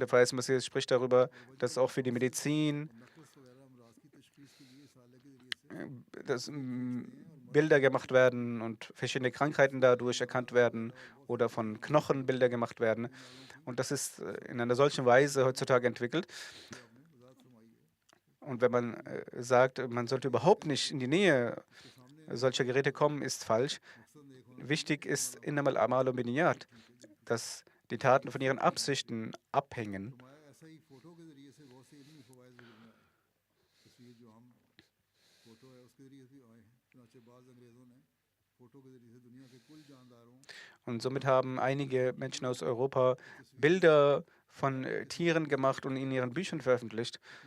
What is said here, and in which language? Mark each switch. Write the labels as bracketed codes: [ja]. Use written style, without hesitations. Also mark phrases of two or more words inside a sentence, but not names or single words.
[de] Der Verheißene Messias spricht darüber, dass auch für die Medizin dass Bilder gemacht werden und verschiedene Krankheiten dadurch erkannt werden oder von Knochen Bilder gemacht werden. Und das ist in einer solchen Weise heutzutage entwickelt. Und wenn man sagt, man sollte überhaupt nicht in die Nähe solcher Geräte kommen, ist falsch. Wichtig ist [ar] إنما الأعمال بالنيات, [de] dass die Taten von ihren Absichten abhängen. Und somit haben einige Menschen aus Europa Bilder von Tieren gemacht und in ihren Büchern veröffentlicht.